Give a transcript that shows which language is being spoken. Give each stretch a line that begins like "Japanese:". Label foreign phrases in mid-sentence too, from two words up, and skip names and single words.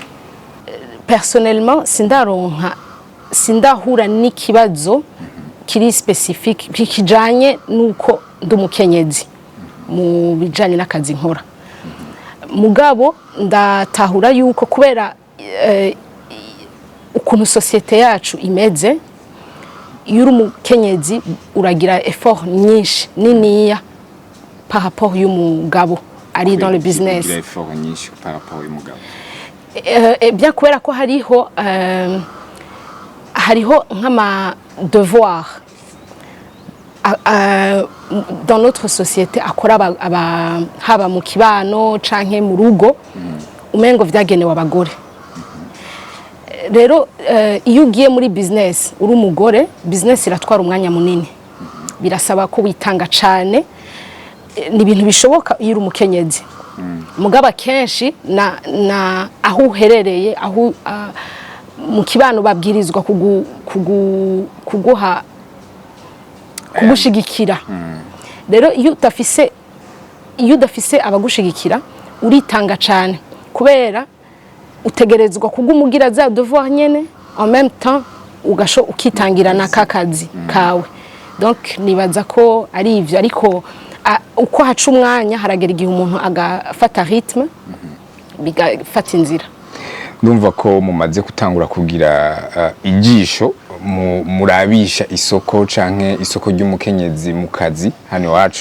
Rundi: Personnellement sindahura n'ikibazo kiri specifique kijanye nuko ndumukenyezi mu bijanye n'akazi nkora. Mugabo ndatahura yuko kubera ukuntu societe yacu imeze, yuri umukenyezi uragira effort nyinshi niniya
French: par rapport
Rundi: y'umugabo ari
French: dans le business.
Rundi: Uragira effort nyinshi
French: par rapport
Rundi: y'umugabo. Bien kubera ko hariho nk'ama devoir
French: dans notre société
Rundi: akora haba mu kibano canke mu rugo umengo vyagenewe abagore. Rero iyo ugiye muri business uri umugore, business iratwara umwanya munini, birasaba ko witanga cane, ni ibintu bishoboka iyo uri umukenyezi. Mugaba kenshi na aho uherereye, aho mu kibano babwirizwa kuguha kugushigikira. Rero iyo udafise abagushigikira uritanga cane, kubera utegerezwa kugumugira za devoir nyene
French: en même temps
Rundi: ukitangira na kakazi kawe. Donc nibaza ko ari ivyo, ariko uko haca umwanya haragera igihe umuntu agafata rythme bigafata inzira. Ndumva ko mumaze gutangura kugira ijisho murabisha isoko canke isoko ry'umukenyezi mu kazi hano wacu.